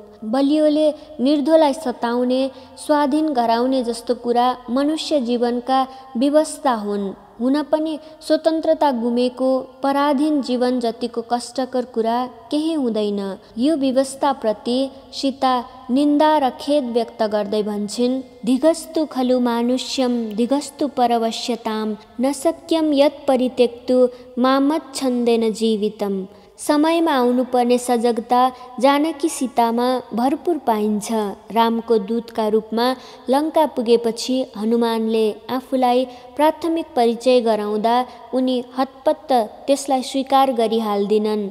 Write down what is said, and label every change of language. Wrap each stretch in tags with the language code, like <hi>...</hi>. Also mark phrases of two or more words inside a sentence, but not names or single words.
<ne>बलियोले निर्धोलाई सताउने, स्वाधीन गराउने जस्तो कुरा मनुष्य जीवनका विवशता हुन्। हुन पनि स्वतन्त्रता गुमेको पराधीन जीवन जतिको कष्टकर कुरा केही हुँदैन। यो विवशताप्रति सीता निन्दा र खेद व्यक्त गर्दै भन्छन्,</ne> <sa>धिगस्तु खलु मानुष्यम धिगस्तु परवश्यताम न शक्यम यत् परित्यक्तु मामच्छन्देन जीवितम।</sa> <ne>समयमा आउनुपर्ने सजगता जानकी सीतामा भरपुर पाइन्छ। रामको दूतका रूपमा लङ्का पुगेपछि हनुमानले आफूलाई प्राथमिक परिचय गराउँदा उनी हतपत्त त्यसलाई स्वीकार गरिहाल्दिनन्।</ne>